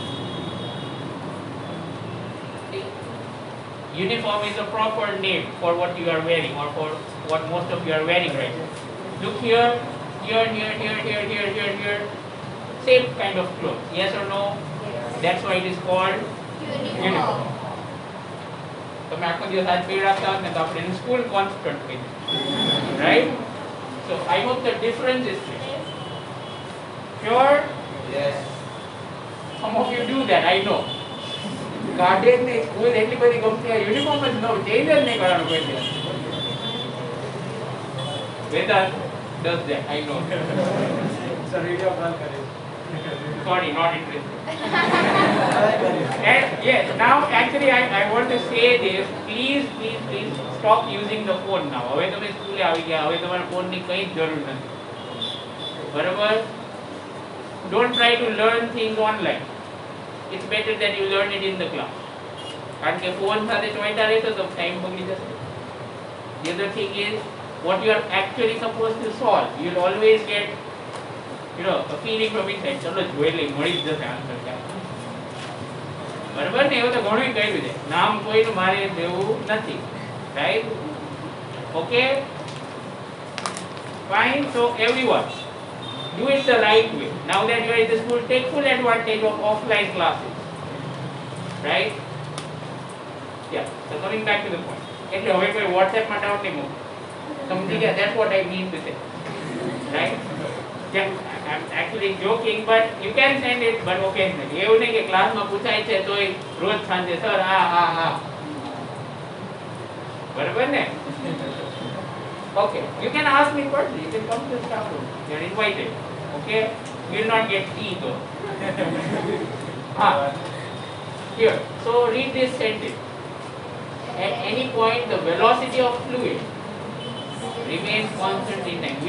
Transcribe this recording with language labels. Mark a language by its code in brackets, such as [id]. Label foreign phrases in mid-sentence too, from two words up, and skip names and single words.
[en] Uniform is a proper name for what you are wearing or for what most of you are wearing right now. Look here, here, here, here, here, here, here, here. Same kind of clothes. Yes or no? Yes. That's why it is called uniform. [gu] તમે આખો દિવસ હાથ પહેરી રાખતા હોત ને તો આપણે એને [en] school constant [gu] કહીએ. [en] Right? So I hope the difference is clear. Sure? Yes. Some of you do that, I know. [gu] ગાર્ડન ને સ્કૂલ એટલી બધી ગમતી હોય યુનિફોર્મ જ ન ચેન્જ જ નહીં કરવાનું કોઈ દિવસ. [en] Vedant does that, I know. Sir, video call करे. Sorry, not interested. And yes, now actually I want to say this. Please stop using the phone now. [gu] હવે તમે સ્કૂલે આવી ગયા, હવે તમારે ફોનની કંઈ જ જરૂર નથી. બરાબર? [en] Don't try to learn things online. It's better that you learn it in the class. [gu] કારણ કે ફોન સાથે ચોંટા રહેશો તો ટાઈમ બગડી જશે. [en] The other thing is what you are actually supposed to solve. You'll always get a feeling from inside. [gu] ચલો જોઈ લઈ મળી જ જશે આન્સર ક્યાં. બરાબર ને? એવું તો ઘણું કહ્યું છે. નામ કોઈનું મારે દેવું નથી. [en] Right? Okay? Fine. So everyone, do it the right way. Now that you are in the school, take full advantage of offline classes. Right? Yeah. So coming back to the point. [gu] એટલે હવે કોઈ WhatsApp માં ડાઉટ નહીં મૂકો. સમજી ગયા? [en] That's what I mean to say. Right? Yeah, I'm actually joking, but you can send it, but occasionally. [gu] એવું નહીં કે ક્લાસમાં પૂછાય છે તોય રોજ સાંજે સર હા. બરાબર ને? [en] Okay. You can ask me personally. You can come to the staff room. You are invited. Okay? You will not get tea though. Here. So read this sentence. At any point, the velocity of fluid remains constant in time.